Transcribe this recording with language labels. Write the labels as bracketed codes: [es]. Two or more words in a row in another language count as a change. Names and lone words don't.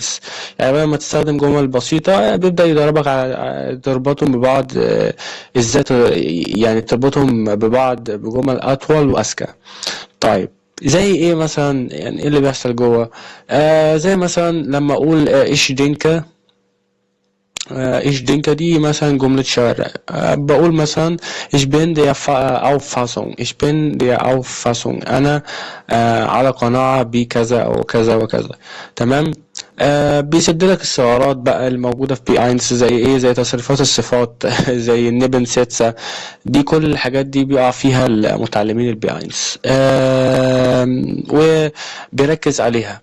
[ar] يعني بدل ما تستخدم جمل بسيطة بيبدأ يدربك على تربطهم ببعض، ازاي يعني تربطهم ببعض بجمل أطول وأذكى. طيب زي ايه مثلا؟ يعني ايه اللي بيحصل جوه؟ زي مثلا لما اقول [de] ich denke. ich denke [ar] دي مثلا جملة شوارع. بقول مثلا [de] ich bin der Auffassung ich bin der Auffassung [ar] انا على قناعة بكذا او كذا وكذا. تمام. بيسد لك الثغرات بقى الموجودة في بي 1 زي ايه؟ زي تصريفات الصفات زي النبن سيتسا. دي كل الحاجات دي بيقع فيها المتعلمين البي 1. وبيركز عليها.